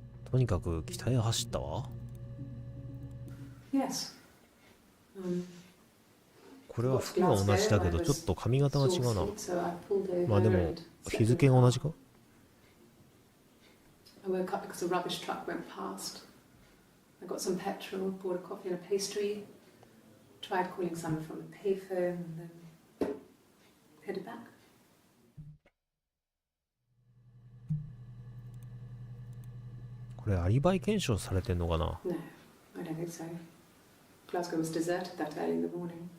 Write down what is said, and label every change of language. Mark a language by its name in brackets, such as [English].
[Japanese] とにかく北へ走ったわ。 [English] Yes. [Japanese] これは服が同じだけどちょっと髪型が違うな。まあでも日付が同じか。 [English] I woke up because a rubbish truck went past. I got some petrol, bought a coffee and a pastry, tried calling someone from the payphone, and then headed back. [Japanese] これアリバイ検証されてんのかな？ [English] No, I don't think so. Glasgow was deserted that early in the morning.